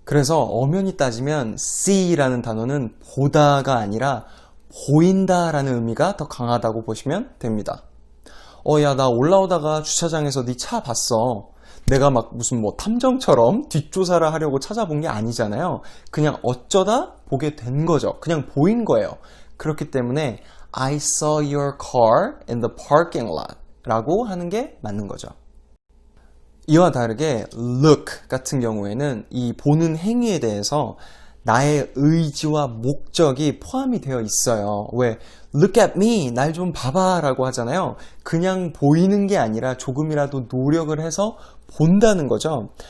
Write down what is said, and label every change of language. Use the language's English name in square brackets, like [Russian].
[Korean] 그래서 엄연히 따지면 see라는 단어는 보다가 아니라 보인다라는 의미가 더 강하다고 보시면 됩니다. 야, 나 올라오다가 주차장에서 네 차 봤어. 내가 막 무슨 뭐 탐정처럼 뒷조사를 하려고 찾아본 게 아니잖아요. 그냥 어쩌다 보게 된 거죠. 그냥 보인 거예요. 그렇기 때문에 [English] I saw your car in the parking lot [Korean] 라고 하는 게 맞는 거죠. 이와 다르게 look 같은 경우에는 이 보는 행위에 대해서 나의 의지와 목적이 포함이 되어 있어요. 왜? [English] Look at me, [Korean] 날 좀 봐봐 라고 하잖아요. 그냥 보이는 게 아니라 조금이라도 노력을 해서 본다는 거죠.